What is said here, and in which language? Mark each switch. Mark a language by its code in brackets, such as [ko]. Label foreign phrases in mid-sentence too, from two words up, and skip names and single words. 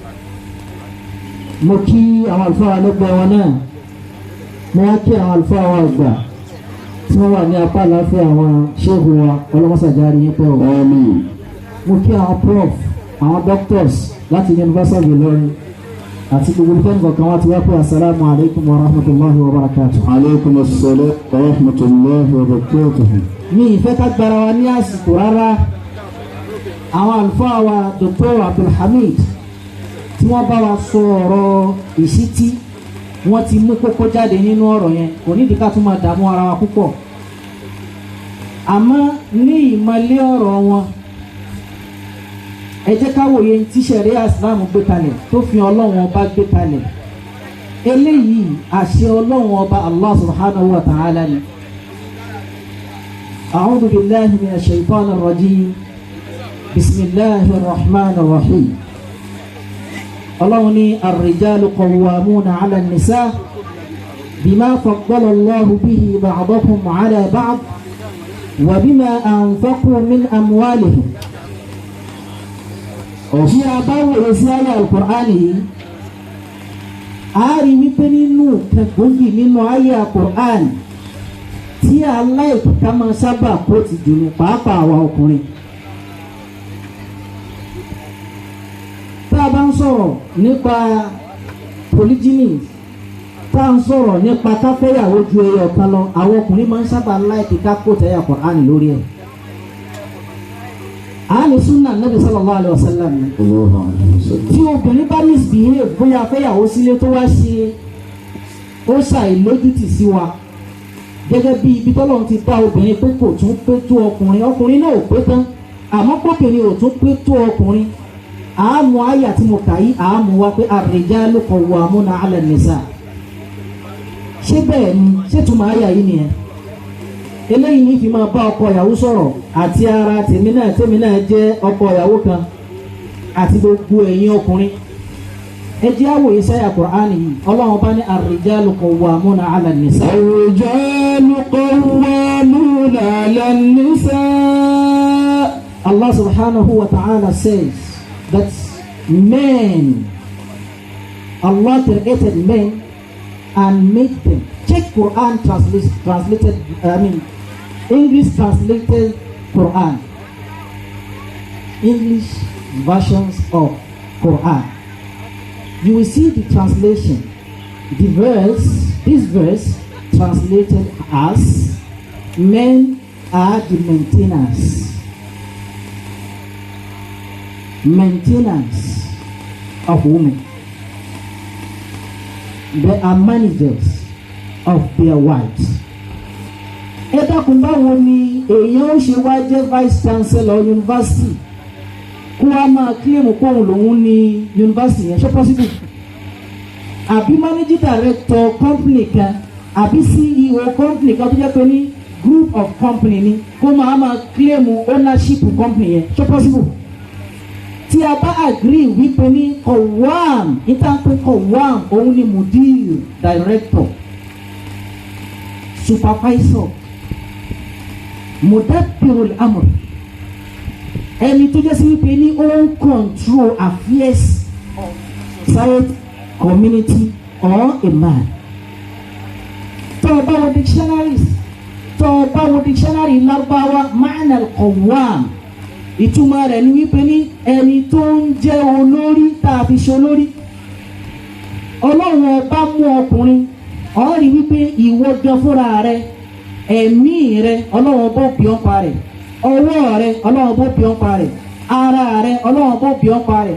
[yo] mo kí àwọn àlùfáà lẹ́gbẹ̀ẹ́ wọn náà mo wá kí àwọn àlùfáà wa àgbà tí wọ́n wà ní apá àláfíà àwọn ṣéègù wa ọlọ́mọsàjárí yín pẹ́ ọ̀ mo kí àwọn prof àwọn doctors láti University of Ilorin àti gbogbo ìfẹ́ nǹkan wá ti wá pé [ar] السلام عليكم ورحمة الله وبركاته. عليكم السلام ورحمة الله وبركاته. [yo] mi ìfẹ́ ká gbára wa ní àsìkò rárá àwọn àlùfáà wa Dr. Abdulhamid tí wọ́n bá wa sọ ọ̀rọ̀ ìṣítí wọ́n ti mú kókó jáde nínú ọ̀rọ̀ yẹn kò nídìí ká tún máa dààmú ara wa púpọ̀ àmọ́ ní ìmọ̀lé ọ̀rọ̀ wọn ẹ jẹ́ ká wòye tí ṣẹ̀ríà Ìsìlámù gbé kalẹ̀ tó fi Ọlọ́run ọba gbé kalẹ̀ eléyìí àṣẹ Ọlọ́run ọba [ar] الله سبحانه وتعالى [yo] ni. [ar] أعوذ بالله من الشيطان الرجيم. بسم الله الرحمن الرحيم. [yo] Ọlọ́run ní [ar] الرجال قوامون على النساء بما فضل الله به بعضهم على بعض وبما أنفقوا من أموالهم. [yo] Tí a bá wòye sí ayé al-Qur'ani yìí a rí wípé nínú kẹgbógi nínú ayé al-Qur'ani tí aláìkíká máa sábà kó ti jù ní pàápàá àwa ọkùnrin. Tá a bá ń sọ̀rọ̀ nípa polygyny tá a ń sọ̀rọ̀ nípa káfẹ́yàwó ju ẹyọ kan lọ àwọn ọkùnrin máa ń sábà láìkíká kó tẹ̀yà al-Qur'ani lórí ẹ̀. Àálù súnà Nabi [ar] صلى الله عليه وسلم [yo] tí obìnrin bá misbehave bóyá fẹ́yàwó sílé tó wá ṣe ó ṣàìlójútì sí wa gẹ́gẹ́ bí ibi tọ́lọ́run ti dá obìnrin pé kò tún pé tó ọkùnrin ọkùnrin náà ò pé tán àmọ́ pọ́kùnrin ò tún pé tó ọkùnrin àámu àyà tí mo kà yí àámu wa pé [ar] الرجال قوامون على النساء [yo] ṣé bẹ́ẹ̀ ni ṣé túmọ̀ àyà yìí nìyẹn eléyìí ní fi máa bá ọkọ ìyàwó sọ̀rọ̀ àti ara tèmi náà jẹ́ ọkọ ìyàwó kan àti gbogbo ẹ̀yin ọkùnrin ẹ jẹ́ àwòye sáyà Kùránì yìí Ọlọ́run bá ní [ar] الرجال قوامون على النساء. الرجال قوامون على النساء. [en] Allah subhanahu wa ta'ala says that men, Allah created men and made them. Check Quran translated, English translated Quran. English versions of Quran. You will see the translation. This verse translated as men are the maintenance of women. They are managers of their wives. [yo] Ẹ dákun báwo ni èèyàn ó ṣe wá jẹ́ [en] vice chancellor university [yo] kó wá máa claim kóhùn lòun ní university yẹn ṣé possible? Àbí [en] managing director company [yo] kan àbí [en] CEO company [yo] kan tó jẹ́ pé ní [en] group of company [yo] ni kó máa [en] claim ownership company [yo] yẹn ṣé possible? tí a bá agree wípé ní kọ̀wám níta pé kọ̀wám òun ni mudir [en] director supervisor [ar] مدبر الأمر [yo] ẹni tó jẹ́ sí wípé ní ó ń [en] control affairs of society community or a man. [yo] tó o bá wo dictionary Lárúbáwá [ar] معنى القوام [yo] ìtumọ̀ rẹ̀ ni wípé ní ẹni tó ń jẹ́ olórí tá a fi ṣe olórí. Ọlọ́run ọba mú ọkùnrin ó rí wípé ìwọ gan fúnra rẹ ẹ̀mí rẹ Ọlọ́run bó bí ọ́n pa rẹ̀, ọwọ́ rẹ Ọlọ́run bó bí ọ́n pa rẹ̀, ara rẹ Ọlọ́run bó bí ọ́n pa rẹ̀.